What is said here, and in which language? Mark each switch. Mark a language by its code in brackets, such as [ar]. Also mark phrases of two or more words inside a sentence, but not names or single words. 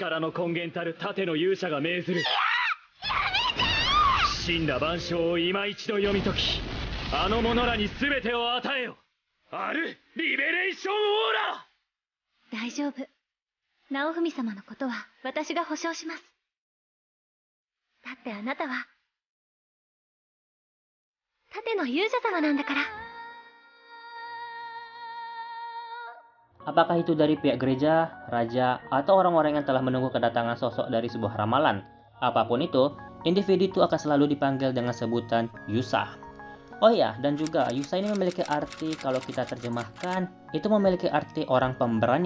[ja] 力の根源たる盾の勇者が命ずる。死んだ万象を今一度読み解き、あの者らに全てを与えよ。あるリベレーションオーラ。大丈夫。ナオフミ様のことは私が保証します。だってあなたは盾の勇者様なんだから。 [id] Apakah itu dari pihak gereja, raja, atau orang-orang yang telah menunggu kedatangan sosok dari sebuah ramalan? Apapun itu, individu itu akan selalu dipanggil dengan sebutan Yusa. Oh ya, dan juga Yusa ini memiliki arti, kalau kita terjemahkan, itu memiliki arti orang pemberani.